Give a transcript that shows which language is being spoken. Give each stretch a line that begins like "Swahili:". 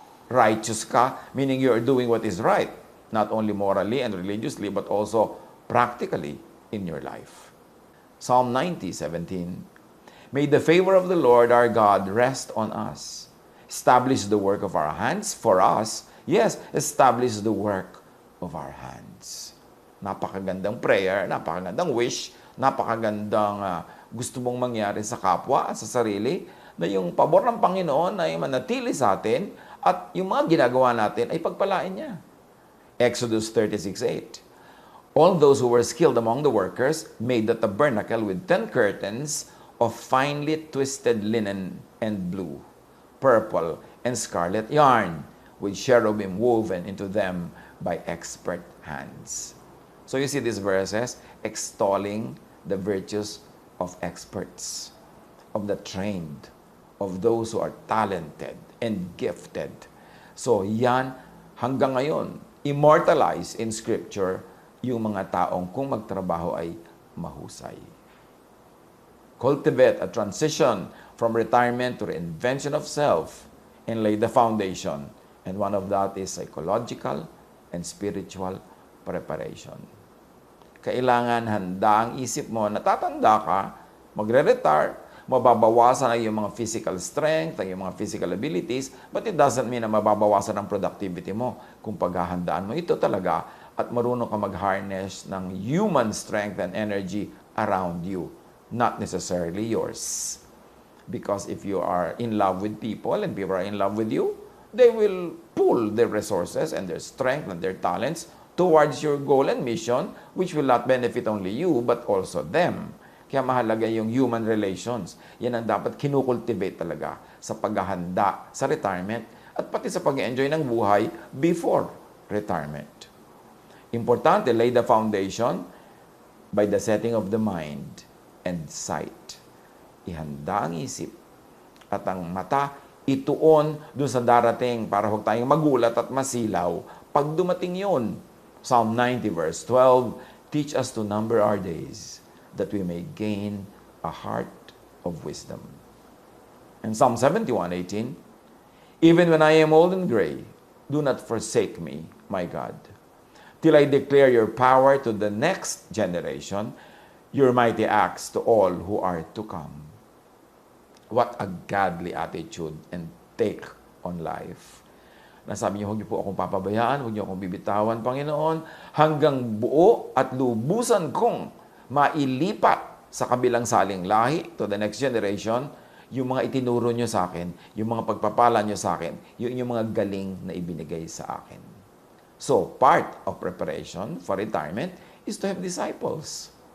English: Righteous ka, meaning you are doing what is right, not only morally and religiously, but also practically in your life. Psalm 90:17. May the favor of the Lord our God rest on us. Establish the work of our hands for us. Yes, establish the work of our hands.
Filipino: Napakagandang prayer, napakagandang wish, napakagandang gusto mong mangyari sa kapwa at sa sarili, na yung pabor ng Panginoon ay manatili sa atin at yung mga ginagawa natin ay pagpalain niya.
English: Exodus 36:8. All those who were skilled among the workers made the tabernacle with 10 curtains of finely twisted linen and blue, purple, and scarlet yarn, with cherubim woven into them by expert hands. So you see these verses extolling the virtues of experts, of the trained, of those who are talented and gifted.
Filipino: So yan, hanggang ngayon,
English: immortalized in Scripture
Filipino: yung mga taong kung magtrabaho ay mahusay.
English: Cultivate a transition from retirement to reinvention of self and lay the foundation. And one of that is psychological and spiritual preparation.
Filipino: Kailangan handa ang isip mo, natatanda ka, magre-retire, mababawasan ang iyong mga physical strength, ang iyong mga physical abilities,
English: but it doesn't mean
Filipino: na mababawasan ang productivity mo. Kung paghahandaan mo ito talaga at marunong ka mag-harness ng
English: human strength and energy around you, not necessarily yours. Because if you are in love with people and people are in love with you, they will pool their resources and their strength and their talents towards your goal and mission, which will not benefit only you, but also them.
Filipino: Kaya mahalaga yung human relations. Yan ang dapat kinukultivate talaga sa paghahanda sa retirement at pati sa pag-enjoy ng buhay
English: before retirement. Importante, lay the foundation by the setting of the mind and sight.
Filipino: Ihanda ang isip at ang mata, ituon dun sa darating para huwag tayong magulat at masilaw pag dumating yun.
English: Psalm 90 verse 12, teach us to number our days, that we may gain a heart of wisdom. And Psalm 71:18, even when I am old and gray, do not forsake me, my God, till I declare your power to the next generation, your mighty acts to all who are to come. What a godly attitude and take on life.
Filipino: Nasabi niyo, huwag niyo po akong papabayaan, huwag niyo akong bibitawan, Panginoon, hanggang buo at lubusan kong mailipat sa kabilang saling lahi,
English: to the next generation,
Filipino: yung mga itinuro niyo sa akin, yung mga pagpapala niyo sa akin, yung mga galing na ibinigay sa akin.
English: So, part of preparation for retirement is to have disciples.